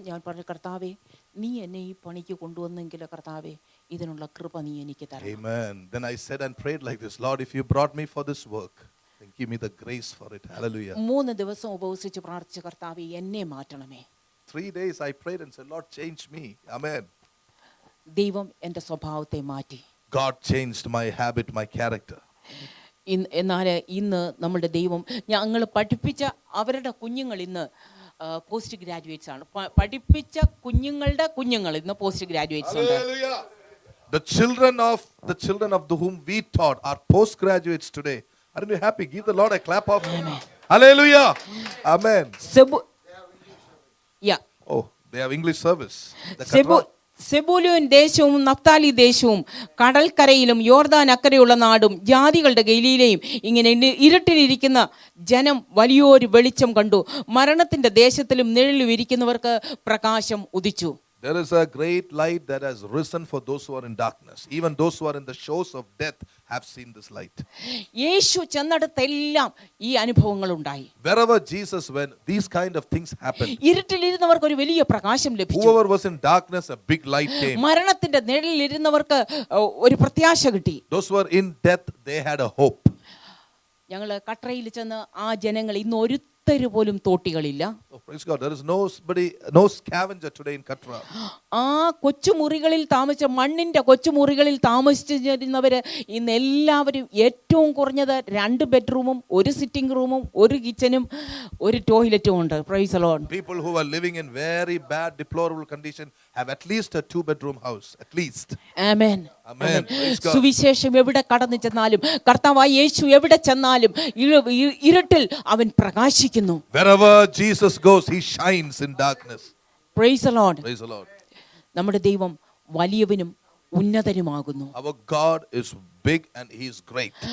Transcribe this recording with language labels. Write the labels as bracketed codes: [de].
[ml] ഞാൻ പറഞ്ഞു, കർത്താവേ, നീ എന്നെ ഈ പണിക്ക് കൊണ്ടുവന്നെങ്കിൽ കർത്താവേ, ഇതിനുള്ള കൃപ നീ എനിക്ക് തരണം. [en] Amen. Then I said and prayed like this, Lord, if you brought me for this work, then give me the grace for it. Hallelujah. [ml] 3 ദിവസം ഉപവസിച്ച് പ്രാർത്ഥിച്ചു, കർത്താവേ, എന്നെ മാറ്റണമേ. [en] 3 days I prayed and said, Lord, change me. Amen. [ml] ദൈവം എൻ്റെ സ്വഭാവത്തെ മാറ്റി. [en] God changed my habit, my character. [ml] എന്നാൽ ഇന്ന് നമ്മുടെ ദൈവം, ഞങ്ങൾ പഠിപ്പിച്ച അവരുടെ കുഞ്ഞുങ്ങൾ ഇന്ന് പോസ്റ്റ് ഗ്രാജുവേറ്റ്സ് ആണ്. പഠിപ്പിച്ച കുഞ്ഞുങ്ങളുടെ കുഞ്ഞുങ്ങൾ ഇന്ന് പോസ്റ്റ് ഗ്രാജുവേറ്റ്സ് ഉണ്ട്. [en] The children of whom we taught are postgraduates today. Aren't you happy? Give the Lord a clap of hallelujah. Amen. Yeah. Oh, they have English service. The [ml] Zebulun ദേശവും Naphtali ദേശവും കടൽക്കരയിലും യോർദാൻ അക്കരെയുള്ള നാടും ജാതികളുടെ ഗലീലയും ഇങ്ങനെ ഇരുട്ടിലിരിക്കുന്ന ജനം വലിയൊരു വെളിച്ചം കണ്ടു. മരണത്തിന്റെ ദേശത്തിലും നിഴലിലും ഇരിക്കുന്നവർക്ക് പ്രകാശം ഉദിച്ചു. [en] There is a great light that has risen for those who are in darkness. Even those who are in the shores of death have seen this light. [ml] യേശു ചെന്നിടത്തെല്ലാം ഈ അനുഭവങ്ങൾ ഉണ്ടായി. [en] Wherever Jesus went, these kind of things happened. [ml] ഇരുട്ടിലിരുന്നവർക്ക് ഒരു വലിയ പ്രകാശം ലഭിച്ചു. [en] Whoever was in darkness, a big light came. [ml] മരണത്തിന്റെ നിഴലിൽ ഇരുന്നവർക്ക് ഒരു പ്രത്യാശ കിട്ടി. [en] Those who were in death, they had a hope. [ml] ഞങ്ങൾ കട്രയിൽ ചെന്ന് ആ ജനങ്ങൾ ഇന്ന് ഒരു പോലും തോട്ടികളില്ല. [en] Oh, praise God. There is no scavenger today in Katra. [ml] ആ കൊച്ചുമുറികളിൽ താമസിച്ച മണ്ണിന്റെ കൊച്ചുമുറികളിൽ താമസിച്ചിരുന്നവര് ഇന്ന് എല്ലാവരും ഏറ്റവും കുറഞ്ഞത് 2 ബെഡ്റൂമും 1 സിറ്റിംഗ് റൂമും 1 കിച്ചനും 1 ടോയ്ലറ്റും ഉണ്ട്. [en] Praise the Lord. People who are living in very bad, deplorable condition have at least a 2-bedroom house, at least. Amen. Amen. [ml] സുവിശേഷം എവിടെ കടന്നു ചെന്നാലും കർത്താവായ യേശു എവിടെ ചെന്നാലും ഇരുട്ടിൽ അവൻ പ്രകാശിക്കുന്നു. [en] Wherever Jesus goes, he shines in darkness. Praise the Lord. Praise the Lord. [ml] നമ്മുടെ ദൈവം വലിയവനും ഉന്നതനുമാകുന്നു. [en] Our God is big and he is great.